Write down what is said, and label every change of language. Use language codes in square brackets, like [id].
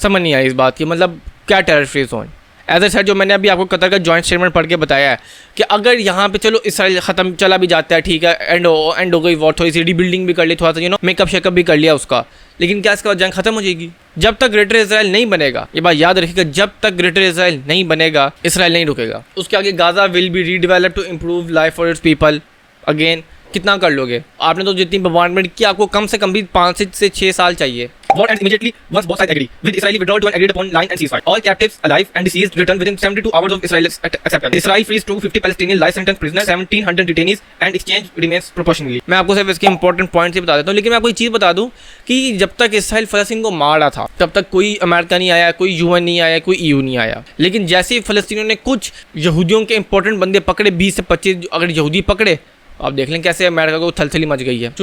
[hi] समझ नहीं आई इस बात की, मतलब क्या terror free zone. As a sir जो मैंने अभी आपको कतर का जॉइंट स्टेटमेंट पढ़ के बताया है कि अगर यहाँ पे चलो इसराइल ख़त्म चला भी जाता है, ठीक है, एंड हो गई वॉर, थोड़ी सी रीबिल्डिंग भी कर ली, थोड़ा सा मेकअप शेकअप भी कर लिया उसका, लेकिन क्या इसके बाद जंग खत्म हो जाएगी? जब तक ग्रेटर इसराइल नहीं बनेगा, ये बात याद रखिएगा, जब तक ग्रेटर इसराइल नहीं बनेगा इसराइल नहीं रुकेगा। उसके आगे [en] Gaza will be redevelop to improve life for its people. [hi] Again कितना कर लोगे आपने? तो जितनी बॉम्बार्डमेंट की आपको कम से कम भी 5 से 6 साल चाहिए। [en] War ends immediately once both sides agree, with Israeli withdrawal to an agreed upon line and ceasefire. All captives alive and deceased return within 72 hours of Israel's acceptance. Israel frees 250 Palestinian life sentence prisoners, 1700 detainees, and exchange remains proportionally. [hi] मैं आपको सिर्फ इसके important points ही बता देता हूँ, लेकिन मैं आपको एक चीज़ बता दूँ कि जब तक इसराइल फ़लस्तीन को मार रहा था तब तक कोई अमेरिका नहीं आया, कोई यूएन नहीं आया, कोई EU नहीं आया। लेकिन जैसे ही फ़लस्तीनियों ने कुछ यहूदियों के इंपॉर्टेंट बंदे पकड़े, 20 से 25 अगर यहूदी पकड़े, आप देख लें कैसे अमेरिका को थलथली मच गई है।